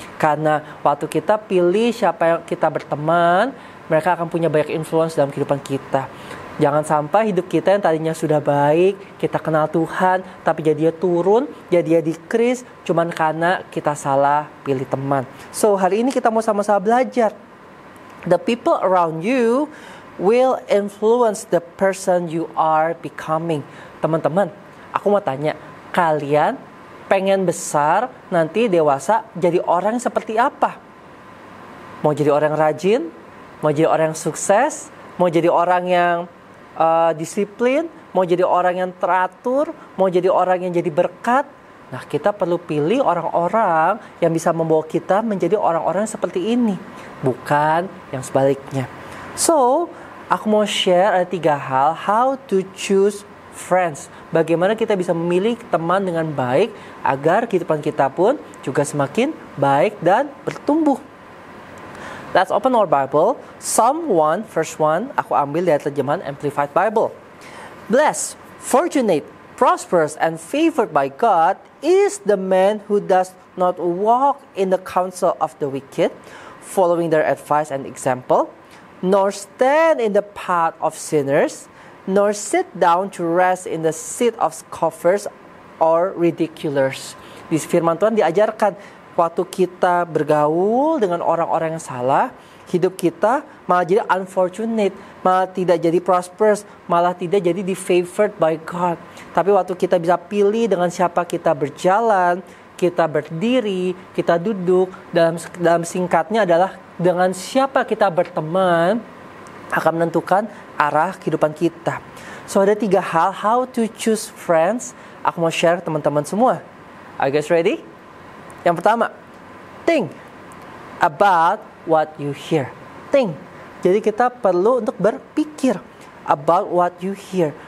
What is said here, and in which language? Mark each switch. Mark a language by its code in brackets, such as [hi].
[id] Karena waktu kita pilih siapa yang kita berteman, mereka akan punya banyak influence dalam kehidupan kita. Jangan sampai hidup kita yang tadinya sudah baik, kita kenal Tuhan, tapi jadinya turun, jadinya decrease, cuman karena kita salah pilih teman. So hari ini kita mau sama-sama belajar. [en] The people around you will influence the person you are becoming. [id] Teman-teman, aku mau tanya, kalian pengen besar nanti dewasa jadi orang seperti apa? Mau jadi orang rajin? Mau jadi orang yang sukses? Mau jadi orang yang disiplin? Mau jadi orang yang teratur? Mau jadi orang yang jadi berkat? Nah, kita perlu pilih orang-orang yang bisa membawa kita menjadi orang-orang seperti ini, bukan yang sebaliknya. So, aku mau share ada 3 hal [en] how to choose friends. [id] Bagaimana kita bisa memilih teman dengan baik agar kehidupan kita pun juga semakin baik dan bertumbuh. [en] Let's open our Bible. Psalm 1 verse 1. [id] Aku ambil dari terjemahan [en] Amplified Bible. Blessed, fortunate, prosperous, and favored by God is the man who does not walk in the counsel of the wicked, following their advice and example, nor stand in the path of sinners, nor sit down to rest in the seat of scoffers or ridiculers. [id] Di firman Tuhan diajarkan, waktu kita bergaul dengan orang-orang yang salah, hidup kita malah jadi unfortunate, malah tidak jadi prosperous, malah tidak jadi [en] favored by God. [id] Tapi waktu kita bisa pilih dengan siapa kita berjalan, kita berdiri, kita duduk, dalam singkatnya adalah dengan siapa kita berteman, akan menentukan arah kehidupan kita. So ada 3 hal [en] how to choose friends. [id] Aku mau share teman-teman semua. [en] Are you guys ready? [id] Yang pertama, [en] think about what you hear. Think. [id] Jadi kita perlu untuk berpikir [en] about what you hear.